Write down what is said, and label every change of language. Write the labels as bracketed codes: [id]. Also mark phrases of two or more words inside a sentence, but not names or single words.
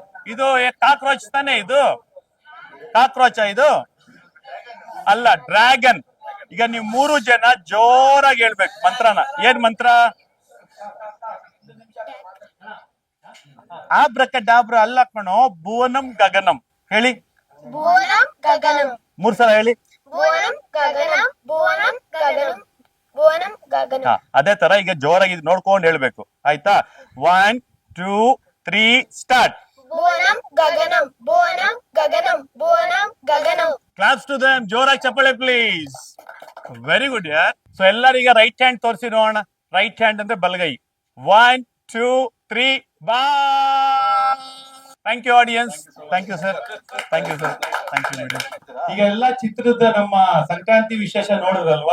[kn] ಇದು ಕಾಕ್ರೋಚ್ ತಾನೆ? ಇದು ಕಾಕ್ರೋಚ ಇದು ಅಲ್ಲ, ಡ್ರ್ಯಾಗನ್. ಈಗ ನೀವು 3 ಜನ ಜೋರಾಗಿ ಹೇಳ್ಬೇಕು ಮಂತ್ರನ. ಏನ್ ಮಂತ್ರ? ಆಬ್ರಕಡಾಬ್ರ ಅಲ್ಲ ಕಣೋ, ಭುವನಂ ಗಗನಂ. ಹೇಳಿ, ಭುವನಂ ಗಗನಂ 3 ಸಲ ಹೇಳಿ. ಭುವನಂ ಗಗನಂ ಭುವನಂ ಗಗನಂ ಭುವನಂ ಗಗನಂ. ಅದೇ ತರ ಈಗ ಜೋರಾಗಿ ನೋಡ್ಕೊಂಡು ಹೇಳ್ಬೇಕು, ಆಯ್ತಾ? 1 2 3 ಸ್ಟಾರ್ಟ್. ಭುವನಂ ಗಗನಂ ಭುವನಂ ಗಗನಂ ಭುವನಂ ಗಗನಂ. [en] claps to them. [kn] ಜೋರಾಗಿ ಚಪ್ಪಾಳೆ [en] please. very good yaar. [kn] ಸೊ ಎಲ್ಲರೀಗ [en] right hand [kn] ತೋರಿಸಿ ನೋಡೋಣ. [en] right hand [kn] ಅಂದ್ರೆ ಬಲಗೈ. [en] 1 2 3 ಬಾ. Thank you audience. Thank you sir. Thank you sir. Thank you madam. [kn] ಈಗ ಎಲ್ಲಾ ಚಿತ್ರದ ನಮ್ಮ ಸಂಕ್ರಾಂತಿ ವಿಶೇಷ ನೋಡಿದ್ರಲ್ವಾ?